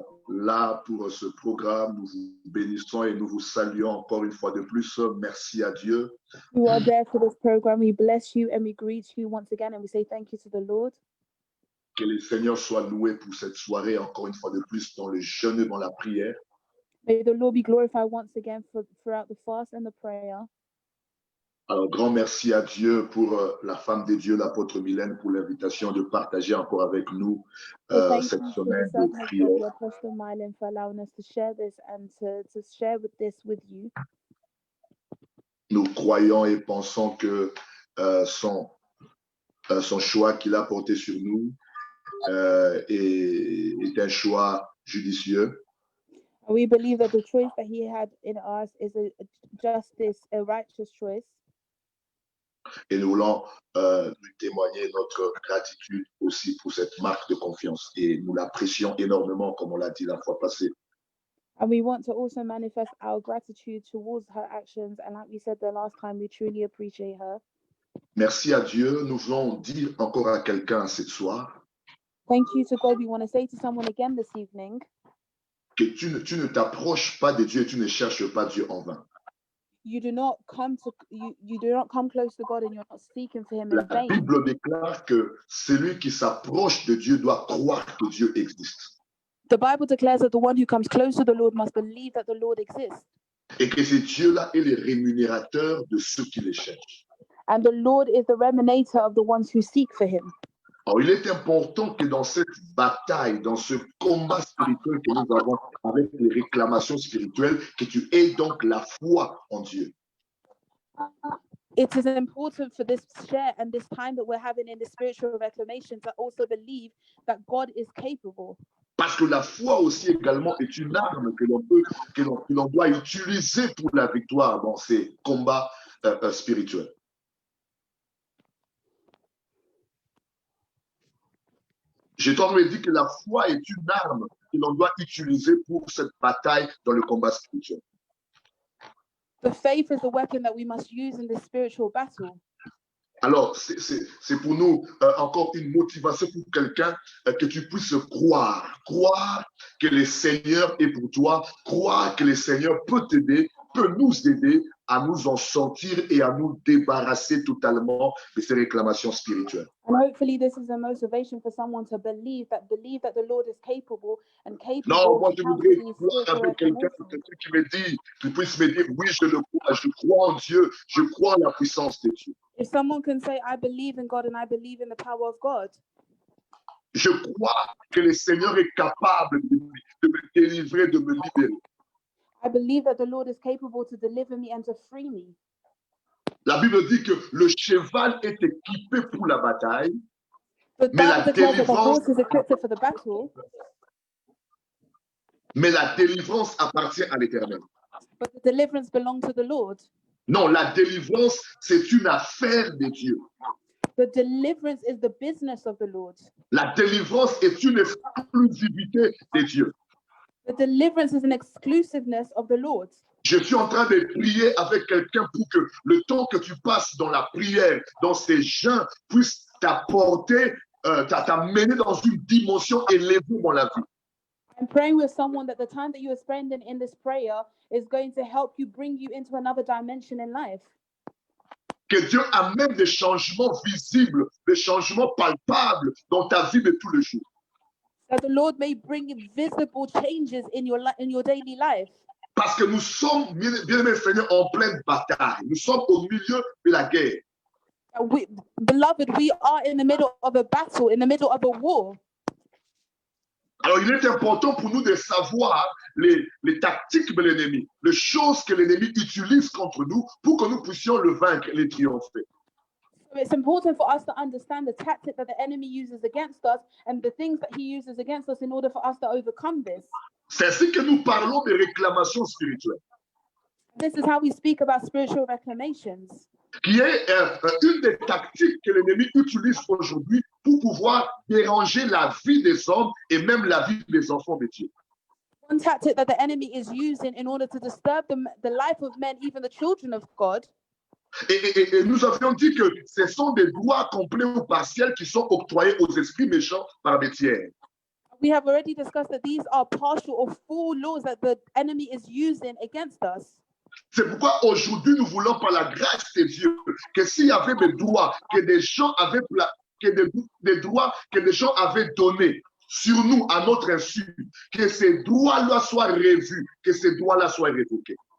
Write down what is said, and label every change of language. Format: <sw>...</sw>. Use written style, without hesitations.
<fr>Là pour ce programme, nous vous bénissons et nous vous saluons encore une fois de plus. Merci à Dieu.</fr> <en>You are there for this program. We bless you and we greet you once again and we say thank you to the Lord.</en> <fr>Que le Seigneur soit loué pour cette soirée, encore une fois de plus, dans le jeûne et dans la prière.</fr> <en>May the Lord be glorified once again throughout the fast and the prayer.</en> <fr>Alors, grand merci à Dieu pour la femme de Dieu, l'apôtre Mylène, pour l'invitation de partager encore avec nous cette semaine de prière.</fr> <en>Apostle Mylène for allowing us to share this and to share this with you.</en> <fr>Nous croyons et pensons que son choix qu'il a porté sur nous est un choix judicieux.</fr> <en>We believe that the choice that he had in us is a righteous choice.</en> <fr>Et nous voulons lui témoigner notre gratitude aussi pour cette marque de confiance. Et nous l'apprécions énormément, comme on l'a dit la fois passée.</fr> <en>And we want to also manifest our gratitude towards her actions. And like we said the last time, we truly appreciate her.</en> <fr>Merci à Dieu. Nous voulons dire encore à quelqu'un ce soir.</fr> <en>Thank you to God. We want to say to someone again this evening.</en> <fr>Que tu ne t'approches pas de Dieu, tu ne cherches pas Dieu en vain.</fr> <en>You do not come close to God and you're not seeking for him in vain.</en> <fr>La Bible déclare que celui qui s'approche de Dieu doit croire que Dieu existe.</fr> <en>The Bible declares that the one who comes close to the Lord must believe that the Lord exists.</en> <fr>Et que ce Dieu-là est le rémunérateur de ceux qui le cherchent.</fr> <en>And the Lord is the remunerator of the ones who seek for him.</en> <fr>Alors, il est important que dans cette bataille, dans ce combat spirituel que nous avons avec les réclamations spirituelles, que tu aies donc la foi en Dieu.</fr> <en>It is important for this share and this time that we're having in the spiritual reclamation to also believe that God is capable.</en> <fr>Parce que la foi aussi également est une arme que l'on doit utiliser pour la victoire dans ces combats spirituels. Je t'aurais dit que la foi est une arme que l'on doit utiliser pour cette bataille dans le combat spirituel.</fr> <en>The faith is the weapon that we must use in this spiritual battle.</en> <fr>Alors, c'est pour nous encore une motivation pour quelqu'un que tu puisses croire que le Seigneur est pour toi, croire que le Seigneur peut t'aider, peut nous aider à nous en sortir et à nous débarrasser totalement de ces réclamations spirituelles.</fr> <en>And hopefully this is a motivation for someone to believe that the Lord is capable and capable.</en> <fr>Non, moi je voudrais croire avec quelqu'un qui puisse me dire, oui, je crois en Dieu, je crois en la puissance de Dieu.</fr> <en>If someone can say, I believe in God and I believe in the power of God.</en> <fr>Je crois que le Seigneur est capable de me délivrer, de me libérer.</fr> <en>I believe that the Lord is capable to deliver me and to free me.</en> <fr>La Bible dit que le cheval est équipé pour la bataille,</fr> <en>But</en> <fr>mais la</fr> <en>Bible declares that the</en> <fr>délivrance,</fr> <en>horse is equipped for the battle,</en> <fr>mais la délivrance appartient à l'Éternel.</fr> <en>but the deliverance belongs to the Lord.</en> <fr>Non, la délivrance, c'est une affaire de Dieu.</fr> <en>The deliverance is the business of the Lord.</en> <fr>La délivrance est une exclusivité de Dieu.</fr> <en>The deliverance is an exclusiveness of the Lord.</en> <fr>Je suis en train de prier avec quelqu'un pour que le temps que tu passes dans la prière, dans ces jeûnes, puisse t'apporter, t'amener dans une dimension élevée dans la vie.</fr> <en>I'm praying with someone that the time that you are spending in this prayer is going to help you, bring you into another dimension in life.</en> <fr>Que Dieu amène des changements visibles, des changements palpables dans ta vie de tous les jours.</fr> <en>That the Lord may bring visible changes in your daily life.</en> <fr>Parce que nous sommes, bien-aimés Seigneur, en pleine bataille. Nous sommes au milieu de la guerre.</fr> <en>Beloved, we are in the middle of a battle, in the middle of a war.</en> <fr>Alors, il est important pour nous de savoir les tactiques de l'ennemi, les choses que l'ennemi utilise contre nous pour que nous puissions le vaincre et le triompher.</fr> <en>So it's important for us to understand the tactic that the enemy uses against us and the things that he uses against us in order for us to overcome this.</en> <fr>C'est ainsi que nous parlons de réclamations spirituelles.</fr> <en>This is how we speak about spiritual reclamations.</en> <fr>Qui est une des tactiques que l'ennemi utilise aujourd'hui pour pouvoir déranger la vie des hommes et même la vie des enfants de Dieu.</fr> <en>One tactic that the enemy is using in order to disturb the life of men, even the children of God.</en> <fr>Et nous avions dit que ce sont des droits complets ou partiels qui sont octroyés aux esprits méchants par des tiers.</fr> <en>We have already discussed that these are partial or full laws that the enemy is using against us.</en> <fr>C'est pourquoi aujourd'hui nous voulons par la grâce de Dieu que s'il y avait des droits que des gens avaient des droits que des gens avaient donnés sur nous à notre insu, que ces droits-là soient revus, que ces droits-là soient révoqués.</fr>